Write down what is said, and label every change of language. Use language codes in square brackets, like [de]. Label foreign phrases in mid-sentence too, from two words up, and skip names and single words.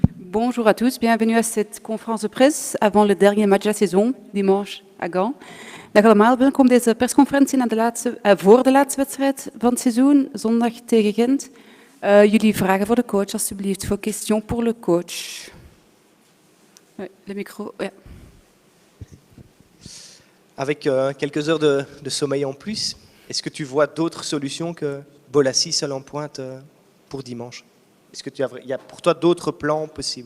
[fr] Bonjour à tous, bienvenue à cette conférence de presse avant le dernier match de la saison, dimanche à Gand. [nl] Dag allemaal, welkom deze persconferentie voor de laatste wedstrijd van het seizoen, zondag tegen Gent. Jullie vragen voor de coach, alsjeblieft, voor [fr] question pour le coach. Le micro, ja. Avec quelques heures de sommeil en plus, est-ce que tu vois d'autres solutions que Bolassi seul en pointe pour dimanche? Est-ce que il y a pour toi d'autres plans possibles?